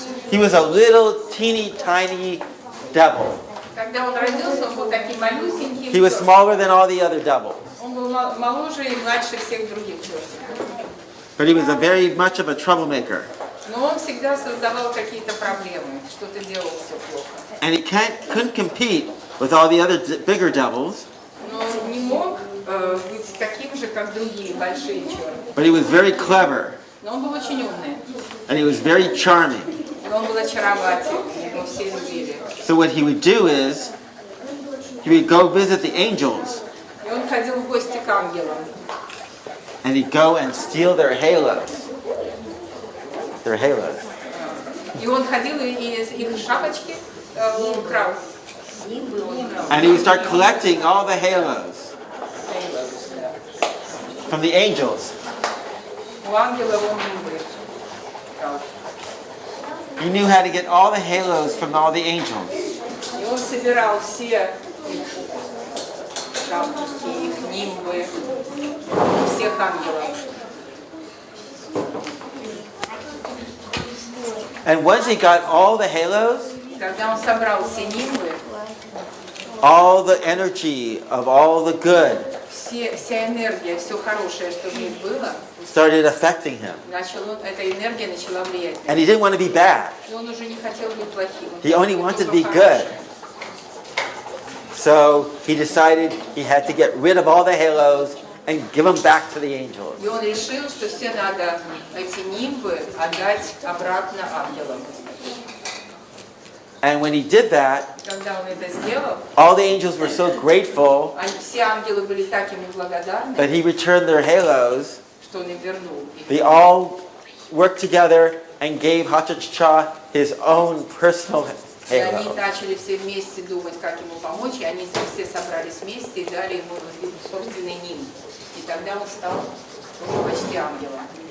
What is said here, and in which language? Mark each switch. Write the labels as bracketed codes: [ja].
[en] He was a little teeny tiny devil. [ru] Когда он родился, он был таким малюсеньким. [en] He was smaller than all the other devils. [ru] Он был моложе и младше всех других чертиков. [en] But he was a very much of a troublemaker. [ru] Но он всегда создавал какие-то проблемы, что-то делал все плохо. [en] And he couldn't compete with all the other bigger devils. [ru] Но он не мог быть таким же, как другие большие черти. [en] But he was very clever. [ru] Но он был очень умный. [en] And he was very charming. [ru] И он был очаровательный, его все любили. [en] So what he would do is, he would go visit the angels. [ru] И он ходил в гости к ангелам. [en] And he'd go and steal their halos. Their halos. [ru] И он ходил и их шапочки украл. [en] And he would start collecting all the halos from the angels. [ru] У ангелов он не брал. [en] He knew how to get all the halos from all the angels. [ru] И он собирал все их шапочки, их нимбы, всех ангелов. [en] And once he got all the halos, [ru] Когда он собрал все нимбы, [en] all the energy of all the good [ru] вся энергия, все хорошее, что в них было, [en] started affecting him. [ru] эта энергия начала влиять. [en] And he didn't want to be bad. [ru] И он уже не хотел быть плохим. [en] He only wanted to be good. So he decided he had to get rid of all the halos and give them back to the angels. [ru] И он решил, что все надо эти нимбы отдать обратно ангелам. [en] And when he did that, [ru] Когда он это сделал, [en] all the angels were so grateful [ru] все ангелы были так ему благодарны, [en] that he returned their halos. [ru] что он им вернул. [en] They all worked together and gave Ha-cha-cha his own personal [ru] И они [en] halo. [ru] начали все вместе думать, как ему помочь, и они все собрались вместе и дали ему собственный нимб. И тогда он стал уже почти ангелом.